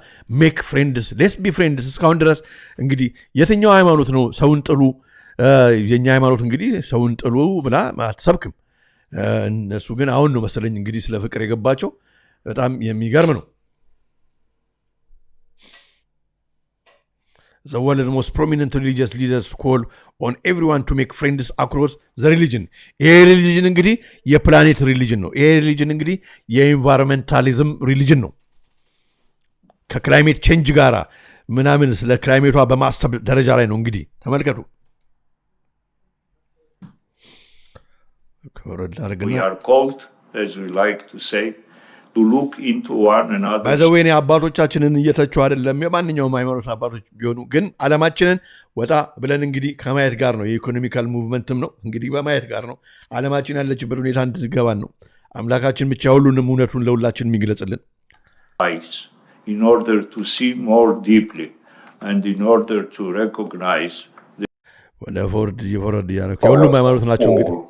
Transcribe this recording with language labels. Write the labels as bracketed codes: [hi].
[en] ሜክ ፍሬንድስ ሌትስ ቢ ፍሬንድስ [am] እስካሁን ድረስ እንግዲህ የትኛው ሃይማኖት ነው ሰውን ጥሉ የኛ ሃይማኖት እንግዲህ ሰውን ጥሉ ብላ አትሰብክም። እነሱ ግን አሁን ነው መሰለኝ እንግዲህ ስለ ፍቅር የገባቸው። በጣም የሚገርም ነው። [en] The world's most prominent religious leaders call on everyone to make friends across the religion. [am] ይሄ ሪሊጅን እንግዲህ የፕላኔት ሪሊጅን ነው። ይሄ ሪሊጅን እንግዲህ የኢንቫይሮንመንታሊዝም ሪሊጅን ነው። ከክላይሜት ቼንጅ ጋራ ምናምን ስለ ክላይሜቷ በማሰብ ደረጃ ላይ ነው እንግዲህ ተመልከቱ። [en] We are called, as we like to say, to look into one another. [am] ባይዘዌኔ አባቶቻችንን እየተቹ አይደለም የማንኛውም ሃይማኖት አባቶች ቢሆኑ ግን ዓለማችንን ወጣ ብለን እንግዲህ ከማየት ጋር ነው። የኢኮኖሚካል ሙቭመንትም ነው እንግዲህ በማየት ጋር ነው ዓለማችን ያለችበት ሁኔታ እንድትገባን ነው። አምላካችን ብቻ ሁሉንም እውነቱን ለሁላችን የሚገለጽልን [en] in order to see more deeply and in order to recognize [am] ወደ ፎርድ ያረኩ ሁሉም ሃይማኖት ናቸው እንግዲህ